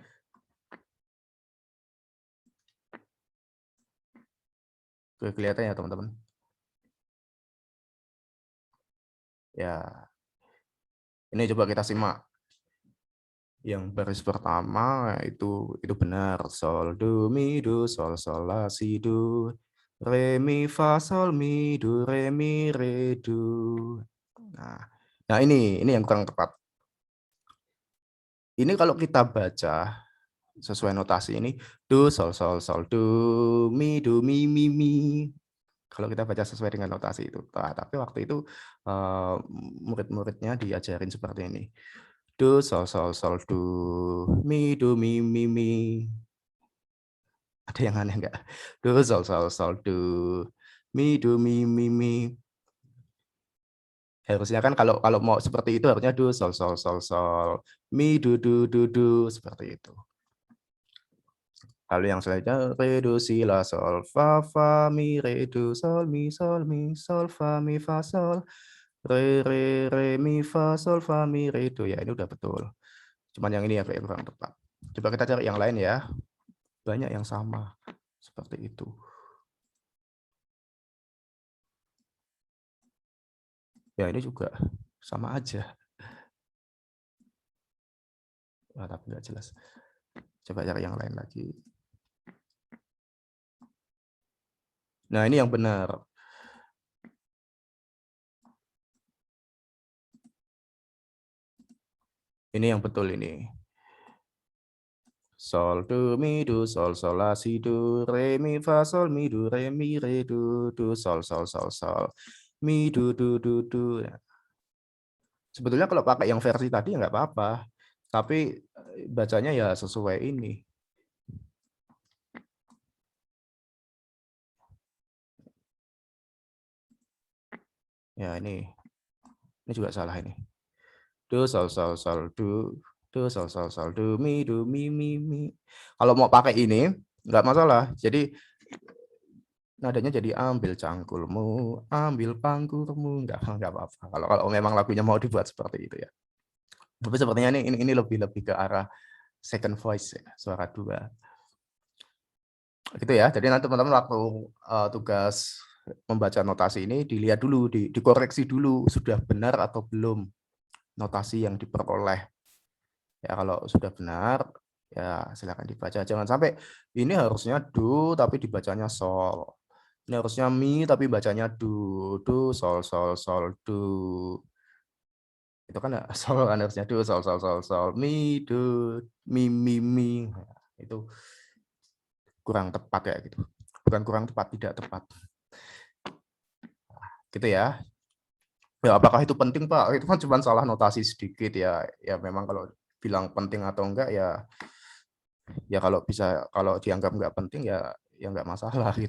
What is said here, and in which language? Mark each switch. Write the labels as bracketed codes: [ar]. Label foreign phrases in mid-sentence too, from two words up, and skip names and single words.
[id] Kelihatan ya, teman-teman? Ya. Ini coba kita simak. Yang baris pertama itu benar. Sol, do, mi, do, sol, sol, la, si, do. Re, mi, fa, sol, mi, do, re, mi, re, do. Nah ini yang kurang tepat. Ini kalau kita baca sesuai notasi ini, do, sol, sol, sol, do, mi, mi, mi. Kalau kita baca sesuai dengan notasi itu. Nah, tapi waktu itu murid-muridnya diajarin seperti ini. Do, sol, sol, sol, do, mi, mi. Ada yang aneh enggak? Do, sol, sol, sol, do, mi, mi. Harusnya kan kalau mau seperti itu harusnya do, sol, sol, sol, sol, mi, do, seperti itu. Lalu yang selanjutnya re, do, si, la, sol, fa, mi, re, do, sol, mi, sol, fa, mi, fa, sol, re, mi, fa, sol, fa, mi, re, do. Ya ini udah betul. Cuman yang ini ya kayak kurang tepat. Coba kita cari yang lain ya. Banyak yang sama seperti itu. Ya ini juga sama aja. Nah, tapi nggak jelas. Coba cari yang lain lagi. Nah ini yang benar. Ini yang betul ini. Sol, do, mi, do, sol, sol, la, si, do, re, mi, fa, sol, mi, do, re, mi, re, do, sol, sol, sol, sol, mi, do. Ya. Sebetulnya kalau pakai yang versi tadi nggak apa-apa, tapi bacanya ya sesuai ini. Ya ini juga salah ini. Do, sol, sol, sol, do, sol, sol, sol, do, mi, mi. Kalau mau pakai ini nggak masalah. Jadi nadanya jadi ambil cangkulmu, ambil panggulmu, nggak apa-apa. Kalau memang lagunya mau dibuat seperti itu ya. Tapi sepertinya ini lebih ke arah [en] second voice [id] ya, suara dua. Gitu ya. Jadi nanti teman-teman waktu tugas membaca notasi ini dilihat dulu, dikoreksi dulu sudah benar atau belum notasi yang diperoleh. Ya kalau sudah benar ya silakan dibaca. Jangan sampai ini harusnya do tapi dibacanya sol. Ini harusnya mi tapi bacanya do, sol, sol, sol, do. Itu kan sol kan harusnya do, sol, sol, sol, sol, mi, do, mi. Itu kurang tepat ya gitu. Bukan kurang tepat, tidak tepat. Gitu ya. Ya apakah itu penting Pak? Itu kan cuma salah notasi sedikit ya. Ya memang kalau bilang penting atau enggak ya kalau dianggap nggak penting ya nggak masalah gitu.